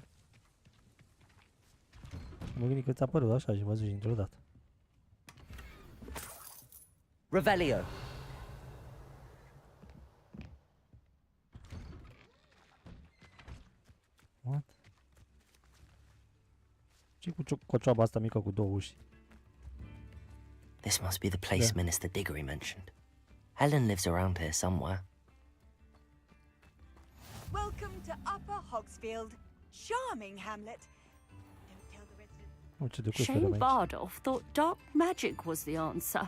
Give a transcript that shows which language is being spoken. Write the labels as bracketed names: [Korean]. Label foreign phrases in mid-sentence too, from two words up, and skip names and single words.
[Romanian] M-am gândit că ți-a părut așa și văzut dintr-o dată. Revelio. [English] What? [Romanian] Ce cu cocioaba asta mică cu două uși? [English] This must be the place Minister Diggory mentioned. Helen lives around here somewhere. Welcome to Upper Hogsfield. Charming hamlet. Don't tell the residents. Shane Bardolph thought dark magic was the answer.